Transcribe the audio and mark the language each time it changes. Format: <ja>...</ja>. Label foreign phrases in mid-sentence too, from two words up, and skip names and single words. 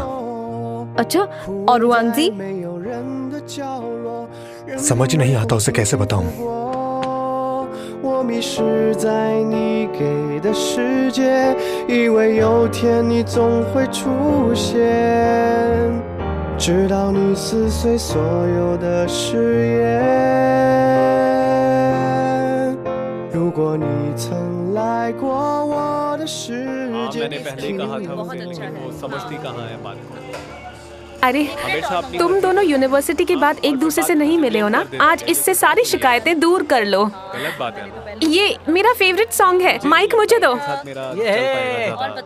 <hi>अच्छा, और वांजी? समझ नहीं आता उसे कैसे बताऊं।</hi> <zh>我迷失在你给的世界，以为有天你总会出现，直到你撕碎所有的誓言。如果你曾来过我的世界，</zh> <hi>मैंने पहले ही कहा था उसे, लेकिन वो समझती कहाँ है बात को। अरे, तुम दोनों यूनिवर्सिटी के बाद एक दूसरे से नहीं मिले हो ना? आज इससे सारी शिकायतें दूर कर लो। गलत बात है ना। ये मेरा</hi> <en>favorite song</en> <hi>है। माइक मुझे दो। साथ मेरा ये चल है। पाएगा और ज़्यादा।</hi>